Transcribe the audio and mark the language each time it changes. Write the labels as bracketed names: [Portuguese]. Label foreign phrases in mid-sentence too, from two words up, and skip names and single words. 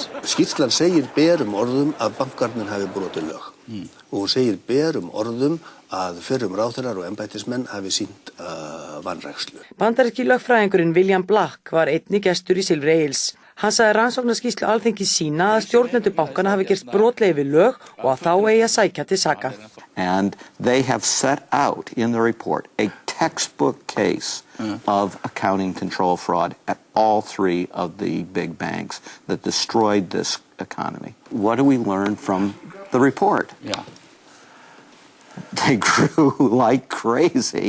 [Icelandic] Skýrslan segir berum orðum að bankarnir hafi brotið lög og hún segir berum orðum að fyrrum ráðherrar og embættismenn hafi sýnt vanrækslu. Bandaríski lögfræðingurinn William Black var einnig gestur í Silfri Egils. Hann sagði rannsóknarskýrslu Alþingis sýna að stjórnendur bankana hafi gerst brotlegir við lög og að þá eigi að sækja til saka. [English] And they have set out in the report a textbook case of accounting control fraud at all 3 of the big banks that destroyed this economy. What do we learn from the report? Yeah. They grew like crazy.